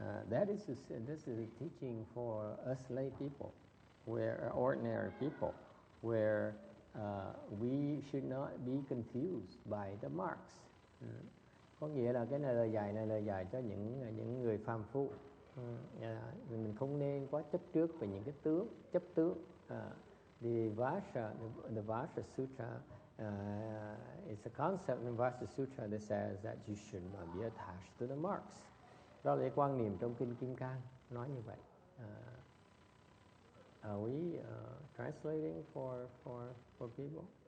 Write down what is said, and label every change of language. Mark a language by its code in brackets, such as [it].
[en] This is a teaching for us lay people, where ordinary people, where we should not be confused by the marks. [vi] Có nghĩa là cái lời dạy cho những người phàm phu. Mình không nên quá chấp trước về những cái chấp tướng. [en] The Vajra Sutra is a concept in Vajra Sutra that says that you should not be attached to the marks. [vi] Đó là cái quan niệm trong kinh Kim Cang nói như vậy. [en] Are we translating for people?